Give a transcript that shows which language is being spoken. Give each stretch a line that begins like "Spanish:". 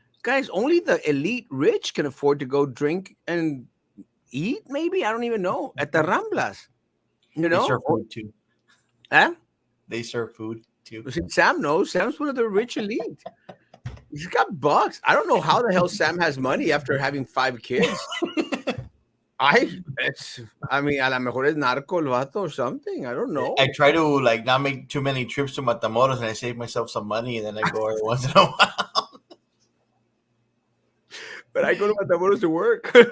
English: Guys, only the elite rich can afford to go drink and eat, maybe? I don't even know. At the Ramblas, you They know? serve food too. Huh? They serve food too. See, Sam knows. Sam's one of the rich elite. He's got bucks. I don't know how the hell Sam has money after having 5 kids. It's, I mean,
Spanish: a lo mejor es narco el vato
English: or something. I don't know. I try to like not make too many trips to Matamoros, and I save myself some money, and then I go every once in a while. But I go to Matamoros to work.